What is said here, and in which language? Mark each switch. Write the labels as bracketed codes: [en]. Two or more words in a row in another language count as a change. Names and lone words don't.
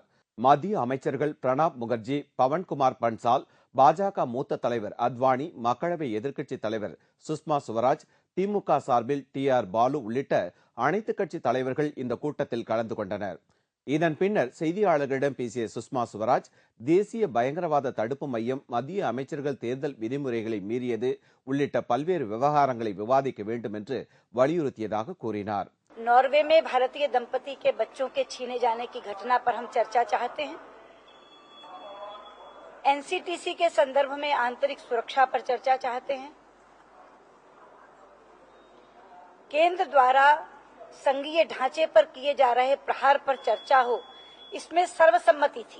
[ta] மத்திய அமைச்சர்கள் பிரணாப் முகர்ஜி, பவன்குமார் பன்சால், பாஜக மூத்த தலைவர் அத்வானி, மக்களவை எதிர்க்கட்சித் தலைவர் சுஷ்மா சுவராஜ், திமுக சார்பில் TR பாலு உள்ளிட்ட அனைத்துக் கட்சி தலைவர்கள் இந்த கூட்டத்தில் கலந்து கொண்டனர். இதன் பின்னர் செய்தியாளர்களிடம் பேசிய சுஷ்மா சுவராஜ், தேசிய பயங்கரவாத தடுப்பு மையம் மத்திய அமைச்சர்கள் தேர்தல் விதிமுறைகளை மீறியது உள்ளிட்ட பல்வேறு விவகாரங்களை விவாதிக்க வேண்டும் என்று வலியுறுத்தியதாக கூறினார். [hi] नॉर्वे में भारतीय दंपति के बच्चों के छीने जाने की घटना पर हम चर्चा चाहते हैं। एनसीटीसी के संदर्भ में आंतरिक सुरक्षा पर चर्चा चाहते हैं। केंद्र द्वारा संघीय ढांचे पर किए जा रहे प्रहार पर चर्चा हो, इसमें सर्वसम्मति थी।